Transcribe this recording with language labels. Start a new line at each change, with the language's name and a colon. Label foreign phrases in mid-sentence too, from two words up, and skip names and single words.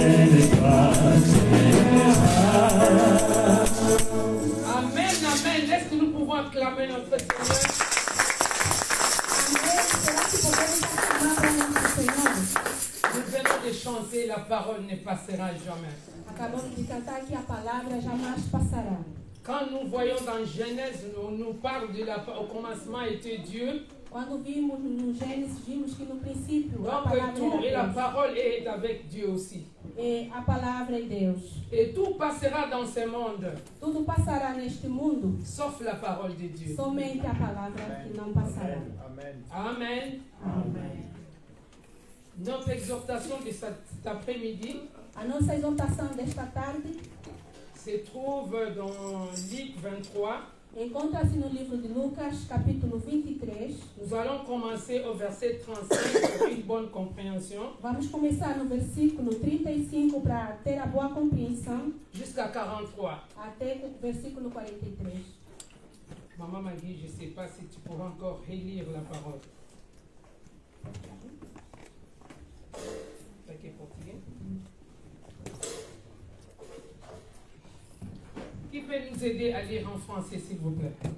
French: Amen, amen. Est-ce que nous pouvons acclamer notre Seigneur? Nous venons de chanter, la parole ne passera jamais.
Portuguese: Acabamos de cantar que a palavra jamais passará.
French: Quand nous voyons dans Genèse, on nous parle au commencement était Dieu.
Portuguese: Quando vimos no Gênesis, vimos que no princípio a
French: Donc
Portuguese: palavra
French: tout, et la
Portuguese: era Deus.
French: parole est avec Dieu aussi.
Portuguese: E a palavra é Deus.
French: Et tout passera dans ce monde,
Portuguese: Tudo passará neste mundo,
French: sauf la parole de Dieu.
Portuguese: somente a palavra que não passará.
French: Amen.
Portuguese: Amém.
French: Notre exhortation de cet après-midi
Portuguese: A nossa exortação desta tarde
French: se trouve dans Luc 23,
Portuguese: Encontra-se no livro de Lucas, capítulo 23.
French: Nous allons commencer au verset 35 pour une bonne compréhension,
Portuguese: Vamos começar no versículo 35 para ter a boa compreensão,
French: jusqu'à 43.
Portuguese: até o versículo 43.
French: Maman m'a dit, je ne sais pas si tu pourras encore relire la parole. Ok, portugais. Qui peut nous aider à lire en français, s'il vous plaît?